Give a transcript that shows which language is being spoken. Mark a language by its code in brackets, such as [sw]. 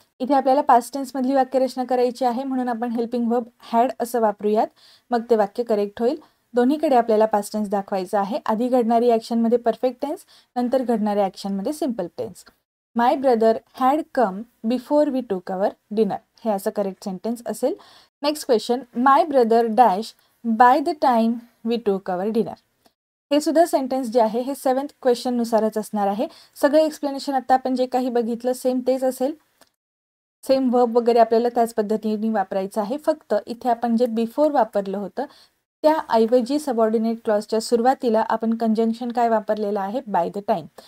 [mr] इथे आपल्याला past tense मधली वाक्यरचना करायची आहे, म्हणून आपण हेल्पिंग वर्ब हॅड असं वापरूयात, मग ते वाक्य करेक्ट होईल. दोन्हीकडे आपल्याला पास्ट टेन्स दाखवायचा आहे. आधी घडणारी ॲक्शनमध्ये परफेक्ट टेन्स, नंतर घडणाऱ्या ॲक्शनमध्ये simple tense. [en] my brother had come before we took our dinner, [mr] हे असं करेक्ट सेंटेन्स असेल. [en] Next question, my brother dash by the time we took our dinner. [mr] हे सुद्धा सेंटेन्स जे आहे हे 7th क्वेश्चननुसारच असणार आहे. सगळं एक्सप्लेनेशन आता आपण जे काही बघितलं सेम तेच असेल. सेम वर्ब वगैरे आपल्याला त्याच पद्धतीने वापरायचं आहे. फक्त इथे आपण जे बिफोर वापरलं होतं त्याऐवजी सबऑर्डिनेट क्लॉजच्या सुरुवातीला आपण कंजंक्शन काय वापरलेलं आहे, बाय द टाइम.